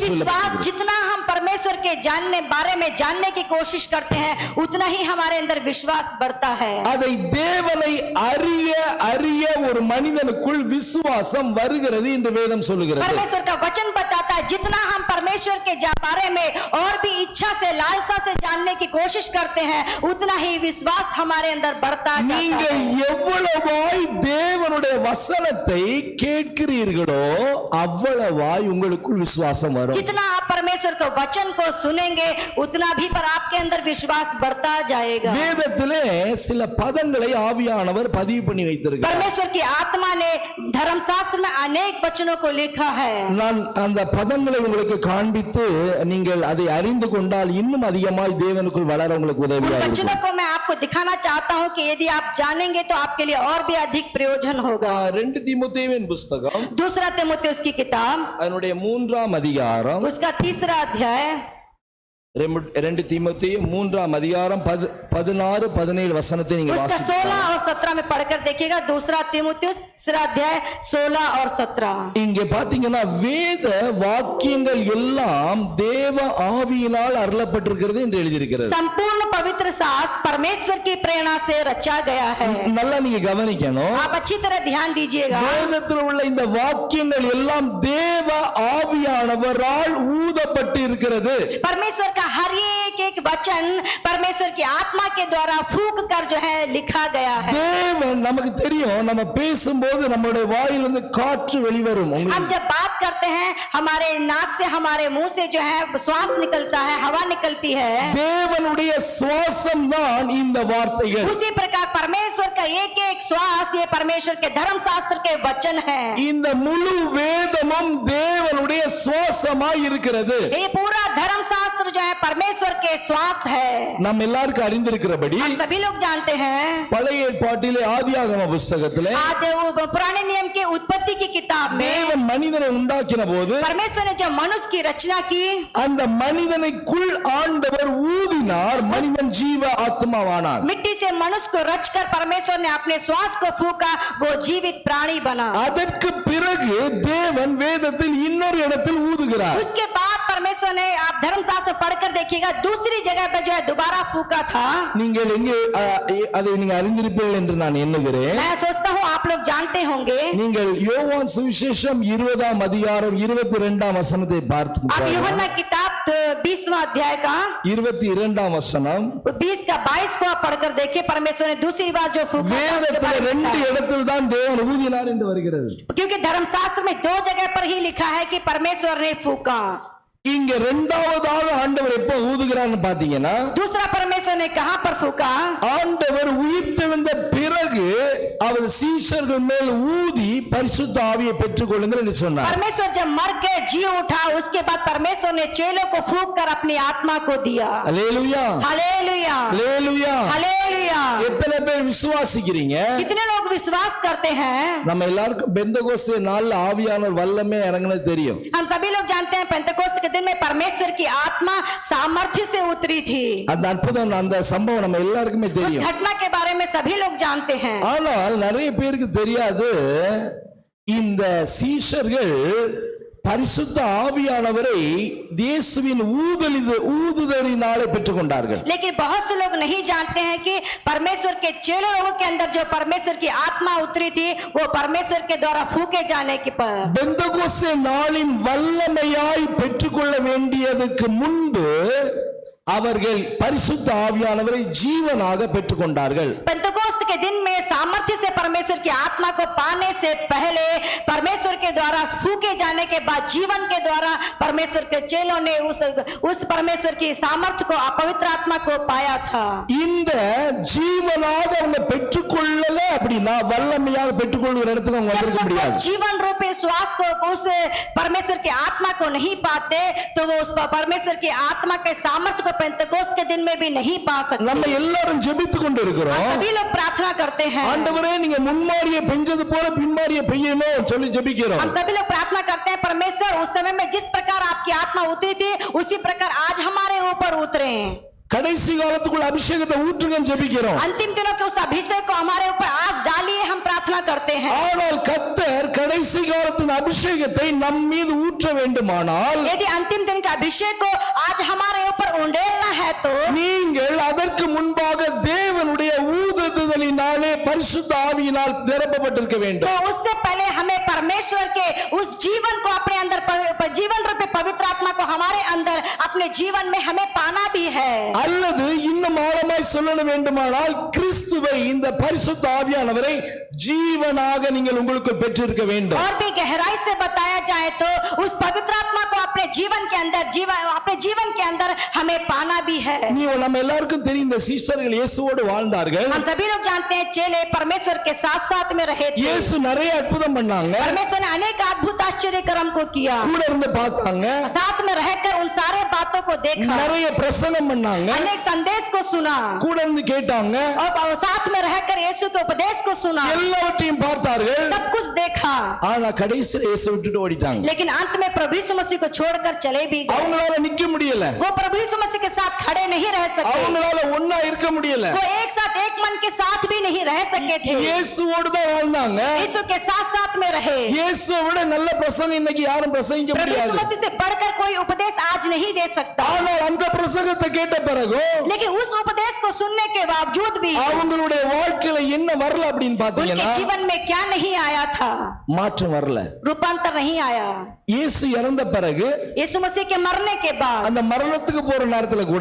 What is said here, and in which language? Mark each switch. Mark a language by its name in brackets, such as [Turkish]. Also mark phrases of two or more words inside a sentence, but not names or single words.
[Hindi] विश्वास [Tamil] சொல்லப்படுகிறது. [Hindi] जितना हम परमेश्वर के बारे में जानने की कोशिश करते हैं, उतना ही हमारे अंदर विश्वास बढ़ता है. [Tamil] அதை தேவனை அறிய அறிய ஒரு மனிதனுக்குள் விசுவாசம் வருகிறது என்று வேதம் சொல்லுகிறது. [Hindi] परमेश्वर का वचन बताता है, जितना हम परमेश्वर के बारे में और भी इच्छा से, लालसा से जानने की कोशिश करते हैं, उतना ही विश्वास हमारे अंदर बढ़ता जाता [Tamil] நீங்கள் [Hindi] है. [Tamil] எவ்வளவாய் தேவனுடைய வசனத்தை கேட்கிறீர்களோ அவ்வளவாய் உங்களுக்குள் விசுவாசம் வரும். [Hindi] जितना आप परमेश्वर के वचन को सुनेंगे, उतना भी पर आपके अंदर विश्वास बढ़ता जाएगा. [Tamil] வேதத்திலே சில பதங்களை ஆவியானவர் பதிவு பண்ணி வைத்திருக்கிறார். [Hindi] परमेश्वर की आत्मा ने धर्मशास्त्र में अनेक वचनों को लिखा है. [Tamil] நான் அந்த பதங்களை உங்களுக்கு காண்பித்து நீங்கள் அதை அறிந்து கொண்டால் இன்னும் அதிகமாய் தேவனுக்குள் வளர உங்களுக்கு உதவியாக [Hindi] वचनों [Tamil] இருக்கும். [Hindi] को मैं आपको दिखाना चाहता हूं कि यदि आप जानेंगे तो आपके लिए और भी अधिक प्रयोजन होगा. [Tamil] 2 தீமோத்தேயுவின் புத்தகம் [Hindi] दूसरा तीमुथियुस की किताब, [Tamil] அதனுடைய 3ஆம் அதிகாரம், [Hindi] उसका 3रा अध्याय, [Tamil] 2 தீமோத்தேயு 3ஆம் அதிகாரம் 16 17 வசனத்தை நீங்க [Hindi] उसका [Tamil] வாசிக்கலாம். [Hindi] 16 और 17 में पढ़कर देखिएगा. दूसरा तीमुथियुस 3रा अध्याय 16 और 17. [Tamil] இங்க பாத்தீங்கன்னா வேத வாக்கியங்கள் எல்லாம் தேவ ஆவியினால் அருளப்பட்டிருக்கிறது என்று எழுதியிருக்கிறது. [Hindi] संपूर्ण पवित्र शास्त्र परमेश्वर की प्रेरणा से रचा गया है. [Tamil] நல்லா நீங்க கவனிக்கணும். [Hindi] आप अच्छी तरह ध्यान दीजिएगा. [Tamil] வேதத்தில் உள்ள இந்த வாக்கியங்கள் எல்லாம் தேவ ஆவியானவரால் ஊதப்பட்டு இருக்கிறது. [Hindi] परमेश्वर का हर एक वचन परमेश्वर की आत्मा के द्वारा फूंक कर जो है लिखा गया है. [Tamil] தேவன் நமக்கு தெரியும், நம்ம பேசும்போது நம்மளுடைய வாயிலிருந்து காற்று வெளிவரும். [Hindi] हम जब बात करते हैं, हमारे नाक से, हमारे मुंह से जो है श्वास निकलता है, हवा निकलती है. [Tamil] தேவனுடைய சுவாசம் தான் இந்த வார்த்தைகள். [Hindi] उसी प्रकार परमेश्वर का एक एक श्वास ये परमेश्वर के धर्मशास्त्र के वचन है. [Tamil] இந்த முழு வேதமும் தேவனுடைய சுவாசமாய் இருக்கிறது. [Hindi] ये पूरा धर्मशास्त्र जो है परमेश्वर के श्वास है. [Tamil] நம்ம எல்லாருக்கும் அறிந்திருக்கிறபடி [Hindi] हम सभी लोग जानते हैं, [Tamil] பழைய ஏற்பாட்டிலே ஆதியாகம புத்தகத்திலே [Hindi] पुराने नियम के उत्पत्ति की किताब में [Tamil] தேவன் மனிதனை உண்டாக்கின போது [Hindi] परमेश्वर ने जब मनुष्य की रचना की, [Tamil] அந்த மனிதனுக்குள் ஆண்டவர் ஊதினார், மனிதன் ஜீவ ஆத்மாவானார். [Hindi] मिट्टी से मनुष्य को रचकर परमेश्वर ने अपने श्वास को फूंका, वो जीवित प्राणी बना. [Tamil] அதற்கு பிறகு தேவன் வேதத்தில் இன்னொரு இடத்தில் ஊதுகிறார். [Hindi] उसके बाद परमेश्वर ने, आप धर्मशास्त्र पढ़कर देखिएगा, दूसरी जगह पे जो है दोबारा फूंका था. [Tamil] நீங்கள் எங்கே அதை நீங்க அறிந்திருப்பீர்கள் என்று நான் எண்ணுகிறேன். [Hindi] मैं सोचता हूँ आप लोग जानते होंगे। [Tamil] நீங்கள் யோவான் சுவிசேஷம் 20ஆம் அதிகாரம் 22ஆம் வசனத்தை [Hindi] आप [Tamil] பார்த்து [Hindi] यूहन्ना किताब 20वां अध्याय का [Tamil] 22ஆம் வசனம் [Hindi] 20 का 22 को आप पढ़कर देखिए। परमेश्वर ने दूसरी बार जो फूका था, उसके [Tamil] வேதத்துல [Hindi] बारे में [Tamil] ரெண்டு [Hindi] बताया। [Tamil] இடத்தில் தான் தேவன் ஊதினார் என்று வருகிறது. [Hindi] क्योंकि धर्मशास्त्र में 2 जगह पर ही लिखा है कि परमेश्वर ने फूका। [Tamil] இங்க இரண்டாவதாக ஆண்டவர் எப்ப ஊதுகிறார்னு பாத்தீங்கன்னா, [Hindi] दूसरा परमेश्वर ने कहां पर फूका? [Tamil] ஆண்டவர் உயிர்த்தெழுந்த பிறகு அவர் சீஷர்கள் மேல் ஊதி பரிசுத்த ஆவியை பெற்றுக்கொள்ளுங்கள் என்று சொன்னார். [Hindi] परमेश्वर जब मर के जी उठा, उसके बाद परमेश्वर ने चेलों को फूंक कर अपनी आत्मा को दिया। [Tamil] அல்லேலூயா [Hindi] हालेलुया, [Tamil] அல்லேலூயா. [Hindi] हालेलुया। [Tamil] எத்தனை பேர் விசுவாசிக்கிறீங்க? [Hindi] कितने लोग विश्वास करते हैं? [Tamil] நம்ம எல்லாருக்கும் பெந்தகோஸ்தே நாள்ல ஆவியானவர் வல்லமே இறங்குனது தெரியும். [Hindi] हम सभी लोग जानते हैं पेंतकोस्त के दिन में परमेश्वर की आत्मा सामर्थ्य से उतरी थी। [Tamil] அந்த அற்புதம் அந்த சம்பவம் நம்ம எல்லாருக்குமே [Hindi] उस [Tamil] தெரியும். [Hindi] घटना के बारे में सभी लोग जानते हैं। [Tamil] ஆனால் நிறைய பேருக்கு தெரியாது, இந்த சீஷர்கள் பரிசுத்த ஆவியானவரை இயேசுவின் ஊதுதலினாலே பெற்றுக்கொண்டார்கள். [Hindi] लेकिन बहुत से लोग नहीं जानते हैं कि परमेश्वर के चेलों लोगों के अंदर जो परमेश्वर की आत्मा उतरी थी, वो परमेश्वर के द्वारा फूके जाने के पर। [Tamil] பெந்தகோஸ்தே நாளின் வல்லமையாய் பெற்றுக்கொள்ள வேண்டியதற்கு முன்பு அவர்கள் பரிசுத்த ஆவியானவரை ஜீவனாக பெற்றுக்கொண்டார்கள். [Hindi] पेंतकोस्त के दिन में सामर्थ्य से परमेश्वर की आत्मा को पाने से पहले परमेश्वर के द्वारा फूके जाने के बाद जीवन के द्वारा परमेश्वर के चेलों ने उस परमेश्वर की सामर्थ्य को, पवित्र आत्मा को पाया था। [Tamil] இந்த ஜீவனாக அவங்க பெற்றுக்கொள்ளல அப்படின்னா வல்லமையாக பெற்றுக்கொள்கிற இடத்துக்கு அவங்க [Hindi] जब [Tamil] வந்திருக்க [Hindi] तक वो [Tamil] முடியாது. [Hindi] जीवन रूपी श्वास को, उस परमेश्वर की आत्मा को नहीं पाते, तो वो उस परमेश्वर की आत्मा के सामर्थ्य को पेंतकोस्त के दिन में भी नहीं पा [Tamil] நம்ம [Hindi] सकते। [Tamil] எல்லாரும் ஜெபித்து கொண்டு இருக்கிறோம். [Hindi] सभी लोग प्रार्थना करते हैं। [Tamil] ஆண்டவரே நீங்க முன்மாரியை பெஞ்சது போல பின்மாரியை பெய்யணும் சொல்லி ஜெபிக்கிறோம். [Hindi] हम सभी लोग प्रार्थना करते हैं, परमेश्वर उस समय में जिस प्रकार आपकी आत्मा उतरी थी, उसी प्रकार आज हमारे ऊपर उतरे। [Tamil] கடைசி காலத்துக்குள்ள அபிஷேகத்தை ஊற்றுங்கன்னு ஜெபிக்கிறோம். [Hindi] अंतिम दिनों के उस अभिषेक को हमारे ऊपर आज डालिए, हम प्रार्थना करते हैं। [Tamil] ஆனால் கர்த்தர் கடைசி காலத்தின் அபிஷேகத்தை நம் மீது ஊற்ற வேண்டுமானால் [Hindi] यदि अंतिम दिन का अभिषेक को आज हमारे ऊपर उंडेलना है, तो [Tamil] நீங்கள் அதற்கு முன்பாக தேவனுடைய ஊதுதலினாலே பரிசுத்த ஆவியினால் நிரப்பப்பட்டிருக்க [Hindi] तो [Tamil] வேண்டும். [Hindi] उससे पहले हमें परमेश्वर के उस जीवन को अपने अंदर, जीवन रूपी पवित्र आत्मा को हमारे अंदर अपने जीवन में हमें पाना भी है। [Tamil] அல்லது இன்னும் ஆழமாய் சொல்ல வேண்டுமானால் கிறிஸ்துவை, இந்த பரிசுத்த ஆவியானவரை ஜீவனாக நீங்கள் உங்களுக்கு பெற்றிருக்க வேண்டும். [Hindi] और भी गहराई से बताया जाए तो उस पवित्र आत्मा को अपने जीवन के अंदर, अपने जीवन के अंदर हमें पाना भी है। [Tamil] நம்ம எல்லாருக்கும் தெரியும், இந்த சீஷர்கள் இயேசுவோடு வாழ்ந்தார்கள். [Hindi] हम सभी लोग जानते हैं चेले परमेश्वर के साथ साथ में रहे थे। [Tamil] இயேசு நிறைய அற்புதம் பண்ணாங்க, [Hindi] परमेश्वर ने अनेक अद्भुत आश्चर्य कर्म को किया, [Tamil] கூட இருந்து பார்த்தாங்க, [Hindi] साथ में रहकर उन सारे बातों को देखा, [Tamil] நிறைய பிரசங்கம் பண்ணாங்க, [Hindi] अनेक संदेश को सुना, [Tamil] கூட இருந்து கேட்டாங்க, [Hindi] और साथ में रहकर यीशु के उपदेश को सुना, [Tamil] எல்லாவற்றையும் பார்த்தார்கள். [Hindi] सब कुछ देखा। [Tamil] ஆனா கடைசியில் இயேசு விட்டுட்டு ஓடிட்டாங்க. [Hindi] लेकिन अंत में प्रभु यीशु मसीह को छोड़कर चले भी गए। [Tamil] அவங்களால நிக்க முடியல, [Hindi] वो प्रभु यीशु मसीह के साथ खड़े नहीं रह सके, [Tamil] அவங்களால ஒண்ணா இருக்க முடியல. [Hindi] वो एक साथ एक मन के साथ भी नहीं रह सके थे। [Tamil] இயேசுவோடு தான் வாழ்ந்தாங்க. [Hindi] यीशु के साथ साथ में रहे। [Tamil] இயேசுவை விட நல்ல பிரசங்கம் இன்னைக்கு யாரும் பிரசங்கிக்க [Hindi] प्रभु यीशु [Tamil] முடியாது. [Hindi] मसीह से बढ़कर कोई उपदेश आज नहीं दे सकता। [Tamil] ஆனால் அந்த பிரசங்கத்தை கேட்ட பிறகு [Hindi] लेकिन उस उपदेश को सुनने के बावजूद भी [Tamil] அவங்களுடைய வாழ்க்கையில என்ன வரல அப்படின்னு [Hindi] उनके [Tamil] பாத்தீங்கன்னா [Hindi] जीवन में क्या नहीं आया था? [Tamil] மாற்றம் வரல. [Hindi] रूपांतर नहीं आया। [Tamil] இயேசு இறந்த பிறகு [Hindi] यीशु मसीह के मरने के बाद [Tamil] அந்த மரணத்துக்கு போற நேரத்துல கூட